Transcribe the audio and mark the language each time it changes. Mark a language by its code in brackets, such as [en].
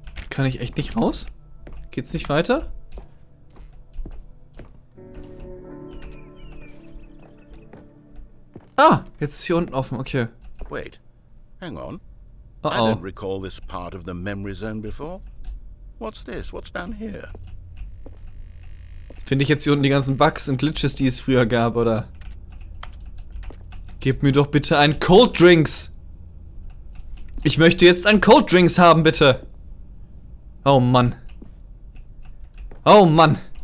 [de] Kann ich echt nicht raus? Geht's nicht weiter? Ah, jetzt ist hier unten offen, okay. [en] Wait, hang on. Uh I oh. don't recall this part of the memory zone before. What's this? What's down here? [de] Finde ich jetzt hier unten die ganzen Bugs und Glitches, die es früher gab, oder? Gib mir doch bitte einen Cold Drinks! Ich möchte jetzt einen Cold Drinks haben, bitte! Oh Mann. Oh Mann.